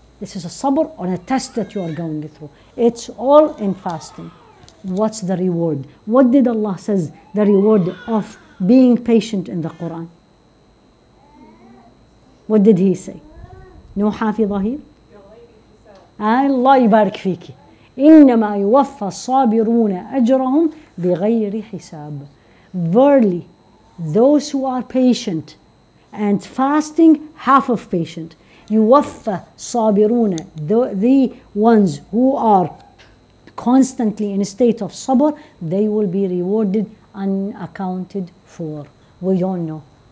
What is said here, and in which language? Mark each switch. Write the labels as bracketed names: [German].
[English] This is a sabr on a test that you are going through. It's all in fasting. What's the reward? What did Allah says the reward of being patient in the Quran? What did He say? No حافظة here? [Arabic] Allah يبارك فيكي. إنما يوفى الصابرون أجرهم بغير حساب. [English] Verily, those who are patient and fasting, half of patient. [Arabic] يوفى صابرون, [English] the ones who are constantly in a state of sabr, they will be rewarded unaccounted for. We don't know.